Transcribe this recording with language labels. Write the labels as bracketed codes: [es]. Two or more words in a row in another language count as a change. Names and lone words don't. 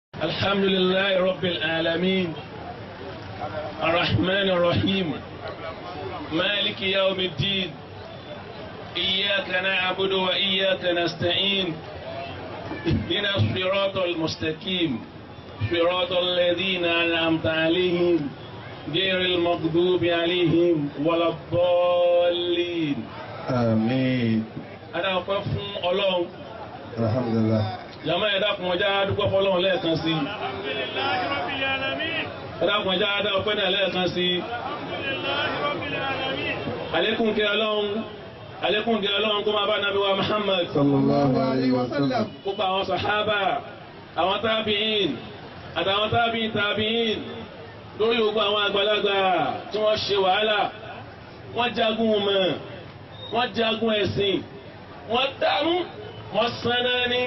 [ar] الحمد لله رب العالمين الرحمن الرحيم مالك يوم الدين إياك نعبد وإياك نستعين اهدنا الصراط المستقيم صراط الذين أنعمت عليهم غير المغضوب عليهم ولا الضالين آمين. أنا أقف الله الحمد لله. [yo] jama ẹ dákun ọjà dúpẹ́ fọ́lọ́run lẹ́ẹ̀kan sí. [ar] الحمد لله رب العالمين. [yo] ẹ dákun ọjà dá ọpẹ́ náà lẹ́ẹ̀kan sí. [ar] الحمد لله رب العالمين. [yo] àlékún kí Ọlọ́run kó máa bá Nábì wa Muhammad [ar] صلى الله عليه وسلم. [yo] gbogbo àwọn sàhábà àwọn tábìín àtàwọn tábìín lórí gbogbo àwọn àgbàlagbà tí wọ́n ṣe wàhálà wọ́n jagun mọ̀ wọ́n jagun ẹ̀sìn wọ́n dààmú wọ́n sanná ní.